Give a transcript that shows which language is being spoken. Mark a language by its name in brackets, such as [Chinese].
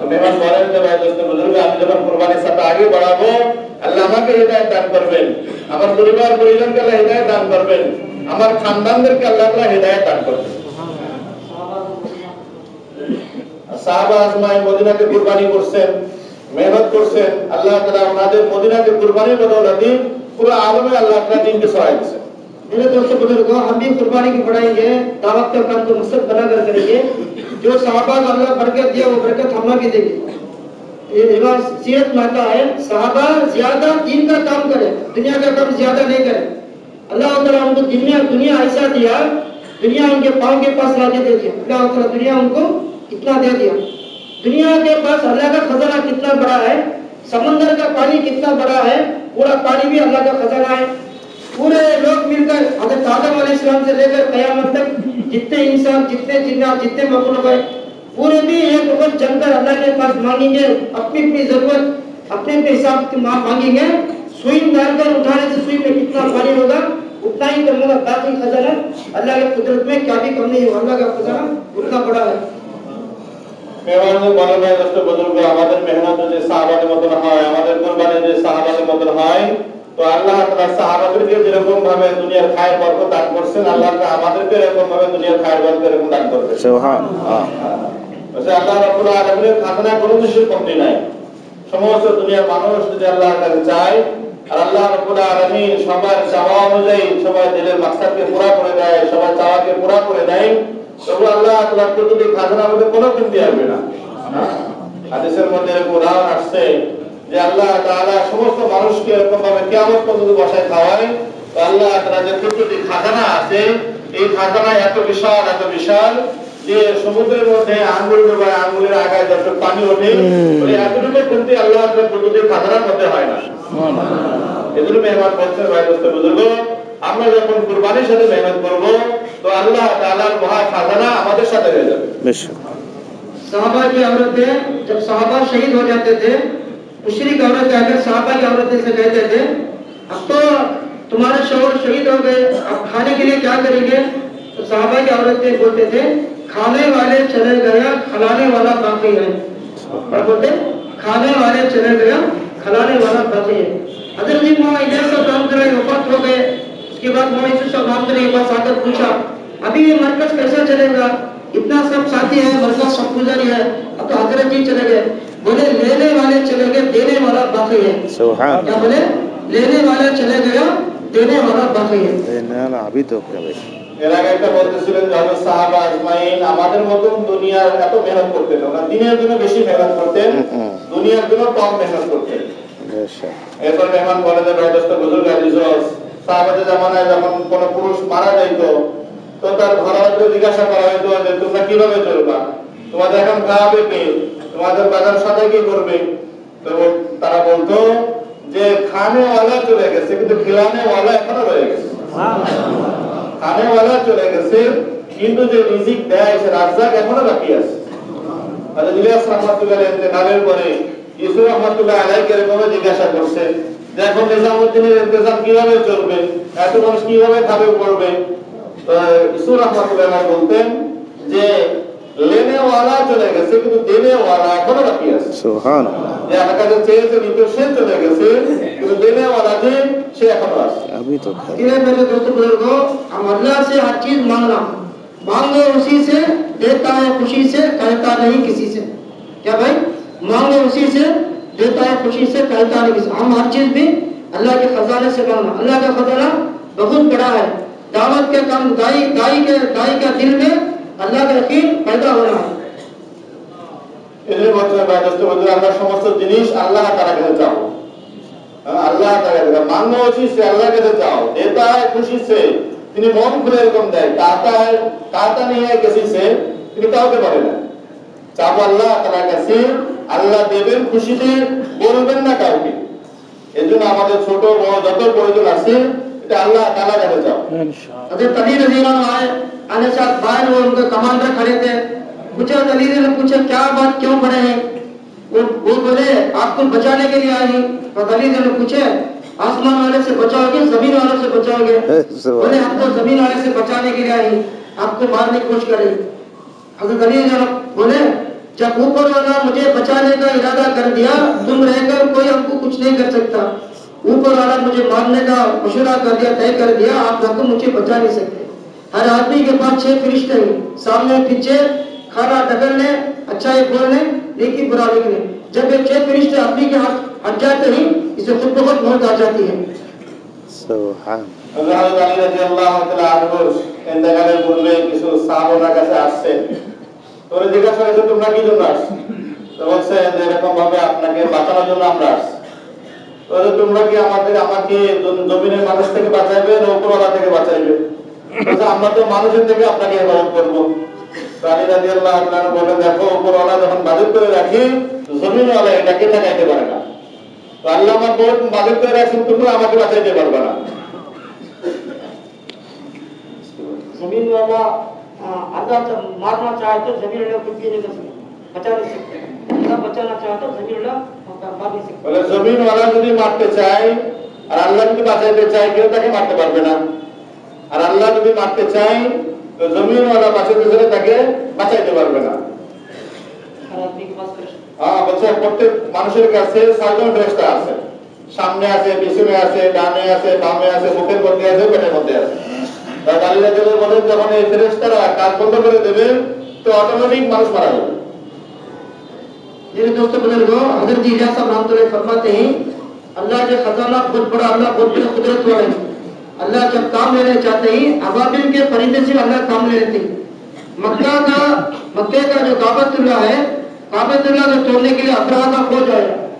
[Bangla] মেহমান বলেন যে ভাই দোস্ত বুজুর্গ, আমি যখন কুরবানির সাথে আগে বাড়াবো, আল্লাহ আমাকে হিদায়াত দান করবেন, আমার পরিবার পরিজনকে আল্লাহ হিদায়াত দান করবেন, আমার খানদানদেরকে আল্লাহ তাআলা হিদায়াত দান করবেন। সাহাবা আজমাইন মদিনাকে কুরবানি করছেন, মেহনত করছেন, আল্লাহ তাআলা ওনাদের মদিনাকে কুরবানির বদৌলতে পুরো [Hindi] आलम में अल्लाह ताला दीन के सहायक से। मेरे दोस्तों बुजुर्गों, हम भी कुर्बानी की बढ़ाएंगे, दावत का काम को मकसद बनाकर करेंगे। जो सहाबा को अल्लाह बरकत दिया वो बरकत हमें भी देगी। ये रिवाज सीरत में आता है, सहाबा ज्यादा दीन का काम करें, दुनिया का काम ज्यादा नहीं करें। अल्लाह ताला उनको दुनिया ऐसा दिया, दुनिया उनके पाँव के पास लाके दे दिया। अल्लाह ताला दुनिया उनको इतना दे दिया। दुनिया के पास अल्लाह का खजाना कितना बड़ा है, समंदर का पानी कितना बड़ा है, पूरा पानी भी अल्लाह का खजाना है। पूरे लोग मिलकर हज़रत आदम अलैहिस्सलाम से लेकर क़यामत तक जितने इंसान, जितने जिन्नात, जितने मखलूक है, पूरे भी एक वक्त जमकर अल्लाह के पास मांगेंगे, अपनी अपनी जरूरत अपने अपने हिसाब से मांगेंगे। सुई डालकर उठाने से सुई में कितना पानी होगा उतना ही कम होगा। बाकी खजाना अल्लाह के कुदरत में क्या भी कम नहीं होगा, अल्लाह का खजाना उतना बड़ा है। [Bangla] মেহমানদের বলে ভাই দোস্ত বুজুর্গ, আমাদের মেহনত যদি সাহাবাদের মতন হয়, আমাদের কুরবানি যদি সাহাবাদের মতন হয়, তো আল্লাহ তাআলা সাহাবাদেরকে যেরকম ভাবে দুনিয়ার খায়ের বরকত দান করছেন, আল্লাহ তাআলা আমাদেরকে এরকম ভাবে দুনিয়ার খায়ের বরকত এরকম দান করবেন। সুবহানাল্লাহ। বলে আল্লাহ রাব্বুল আলামিনের খাজনা কোনো কিছুর কমতি নাই। সমস্ত দুনিয়ার মানুষ যদি আল্লাহর কাছে চায়, আর আল্লাহ রাব্বুল আলামিন সবার চাওয়া অনুযায়ী সবার দিলের মাকসাদকে পুরা করে দেয়, সবার চাওয়াকে পুরা করে দেয়, তবু আল্লাহ তাআলা প্রতিটি খাজনার মধ্যে কোনো কমতি আসবে না। হাদিসের মধ্যে এক উদাহরণ আসছে যে আল্লাহ তাআলা সমস্ত মানুষকে এরকম ভাবে কিয়ামত পর্যন্ত বসায় খাওয়ায়, তো আল্লাহ তাআলা যে প্রতিটি খাজনা আছে, এই খাজনা এত বিশাল যে সমুদ্রের মধ্যে আঙ্গুল ডোবায় আঙ্গুলের আগায় যত পানি ওঠে, ওই এতটুকু কমতি আল্লাহ তাআলা প্রতিটি খাজনার মধ্যে হয় না। এজন্য মেহমান বলছেন ভাই দোস্ত বুজুর্গ, আমরা যখন কুরবানির সাথে মেহনত করব, তো আল্লাহ তাআলার মহা খাজানা আমাদের সাথে হয়ে যাবে। [Hindi] सहाबा की औरतें, जब सहाबा शहीद हो जाते थे, मुशरिक औरतें अगर सहाबा की औरतें से कहते थे, अब तो तुम्हारे शौहर शहीद हो गए, अब खाने के लिए क्या करेंगे? तो साहबा की औरतें बोलते थे खाने वाले चले गया खिलाने वाला बाकी है। और बोलते खाने वाले चले गया खिलाने वाला बाकी है। हजरत जी मौला इलियास साहब रहमतुल्लाह वफात हो गए। उसके बाद मौला यूसुफ साहब रहमतुल्लाह के पास आकर पूछा अभी ये मरकज कैसा चलेगा, इतना सब साथी है, मरकज सब गुजर है, अब तो हजरत जी चले गए। बोले लेने वाले चले गए देने वाला बाकी है। सुभान क्या बोले? लेने वाले चले गया देने वाला बाकी है। [Bangla] না না আমি তো ভাই এর আগে একটা বলতেছিলেন যে হযরত সাহাবা আজমাইন আমাদের মতন দুনিয়ার এত মেহনত করতেন না, দিনের জন্য বেশি মেহনত করতেন, দুনিয়ার জন্য কম মেহনত করতেন। বেশ এরপর মেহমান বলে যে ভাইদস্ত বুজুর্গ আজিজ সাহাবাদের জামানায় যখন কোনো পুরুষ মারা যাইতো তো তার ঘরওয়ালাকে জিজ্ঞাসা করা হতো যে তোমরা কিভাবে চলবা, তোমাদের এখন খাওয়াবে কে, তোমাদের বাজার সাথে কি করবে। তো তারা বলতো যে খানে ওয়ালা চলে গেছে কিন্তু খিলানে ওয়ালা এখনো রয়ে গেছে। খানে ওয়ালা চলে গেছে কিন্তু যে রিজিক দেয় সে রাজ্জাক এখনো বাকি আছে। হযরত ইলিয়াস রাহমাতুল্লাহ আলাইহি ইন্তেকালের পরে ইউসুফ রাহমাতুল্লাহ আলাইহি এরকম জিজ্ঞাসা করছে যে এখন নিজামউদ্দিনের ইন্তজাম কিভাবে চলবে, এত মানুষ কিভাবে খাবে পড়বে। তো ইউসুফ রাহমাতুল্লাহ আলাইহি বলতেন যে লেনে ওয়ালা চলে গেছে কিন্তু দেনে ওয়ালা এখনো বাকি আছে। সুবহানাল্লাহ যে আমার কাছে চেয়েছে নিতে সে চলে গেছে কিন্তু দেনে ওয়ালা যে সে এখনো আছে। আমি তো ভাই [Hindi] इसलिए मेरे दोस्तों बुजुर्गों, हम अल्लाह से हर चीज मांगना, मांगे उसी से, देता है खुशी से, कहता नहीं किसी से। क्या भाई? मांगे उसी से, देता है खुशी से, कहता नहीं किसी से। हम हर चीज भी अल्लाह के खजाने से मांगना। अल्लाह का खजाना बहुत बड़ा है। दावत के काम दाई के दिल में अल्लाह का यकीन पैदा हो रहा है। [Bangla] এই বছর ভাইদস্ত বুজুর্গ আমরা সমস্ত জিনিস আল্লাহ তাআলার কাছে চাও। [Hindi] अल्लाह ताला मांगना उसी से, अल्लाह के चाहो, देता है खुशी से, [Bangla] তিনি মন খুলে এরকম দেয়, কাতা [Hindi] नहीं है किसी से, [Bangla] তিনি কাউকে বলে না। চাও আল্লাহ তাআলার কাছে, আল্লাহ দেবেন খুশিতে, বলবেন না কাউকে। এজন্য আমাদের ছোট বড় যত প্রয়োজন আছে এটা আল্লাহ তাআলার কাছে চাও। ইনশাআল্লাহ [Hindi] हज़रत अली रज़ी अल्लाह अन्हु आने साथ बाहर वो उनके कमांडर खड़े थे। पूछा अली ने पूछा क्या बात क्यों खड़े हैं? वो बोले आपको बचाने के लिए आए हैं। तो अली ने पूछे आसमान वाले से बचाओगे जमीन वालों से बचाओगे? बोले हम तो जमीन वाले से बचाने के लिए आए हैं, आपको मारने की कोशिश करें। हज़रत अली ने बोले जब ऊपर वाला मुझे बचाने का इरादा कर दिया, तुम रहकर कोई हमको कुछ नहीं कर सकता। ऊपर वाला मुझे मारने का मशवरा कर दिया, तय कर दिया, आप लोग मुझे बचा नहीं सकते। हर आदमी के पास 6 फरिश्ते हैं, सामने पीछे खाना ढकलने, अच्छा ये बोलने, नेकी बुरा लिखने। जब ये 6 फरिश्ते आदमी के हाथ हट जाते हैं, इसे खुद बहुत मौत आ जाती है। [Bangla] সুবহান হযরত আলী রাদিয়াল্লাহু তাআলা আনহু ইন্তেকালের পূর্বে কিছু সাহাবার কাছে আসছে। তোরে জিজ্ঞাসা করেছে তোমরা কি জন্য আসছো? তো বলছে যে এরকম ভাবে আপনাকে বাঁচানোর জন্য আমরা আসছি। তো তোমরা কি আমাকে জমিনের মানুষ থেকে বাঁচাইবে না উপরওয়ালা থেকে বাঁচাইবে? বলছে আমরা তো মানুষের থেকে আপনাকে হেফাজত করব। তো আলী রাদিয়াল্লাহু তাআলা বলেন দেখো উপরওয়ালা যখন বাজেট করে রাখি জমিনওয়ালা এটাকে ঠেকাইতে পারে না। তো আল্লাহ আমার বহুত বাজেট করে রাখছেন, তোমরা আমাকে বাঁচাইতে পারবে না। [Hindi] जमीन वाला अल्लाह जब मारना चाहे तो जमीन वाला कुछ भी नहीं कर सकते, बचा नहीं सकते। अल्लाह बचाना चाहे तो जमीन वाला मार नहीं सकते। [Bangla] বলে জমিনওয়ালা যদি মারতে চায় আর আল্লাহ যদি বাঁচাইতে চায় কেউ তাকে মারতে পারবে না। আর আল্লাহ যদি মারতে চায় তো জমিনওয়ালা বাঁচাইতে চাইলে তাকে বাঁচাইতে পারবে না। [Hindi] हर आदमी के पास फरिश्ते [Bangla] বলছে প্রত্যেক মানুষের কাছে 6 জন ফেরেশতা আছে, সামনে আছে, পিছনে আছে, ডানে আছে, বামে আছে, মুখের মধ্যে আছে, পেটের মধ্যে আছে। তাই আলী রাদিয়াল্লাহু বলেন যখন এই ফেরেশতারা কাজ বন্ধ করে দেবে তো অটোমেটিক মানুষ মারা যাবে। [Hindi] मेरे दोस्तों बुजुर्गों, हज़रत इलियास साहब रहमतुल्लाह फरमाते हैं अल्लाह के खजाना बहुत बड़ा, अल्लाह बहुत बड़ी कुदरत वाला है। अल्लाह जब काम लेने चाहते हैं अबाबिल के परिंदे से अल्लाह काम ले लेते हैं। मक्के का जो काबतुल्लाह है, काबतुल्लाह को तोड़ने के लिए अबरहा का फौज आया।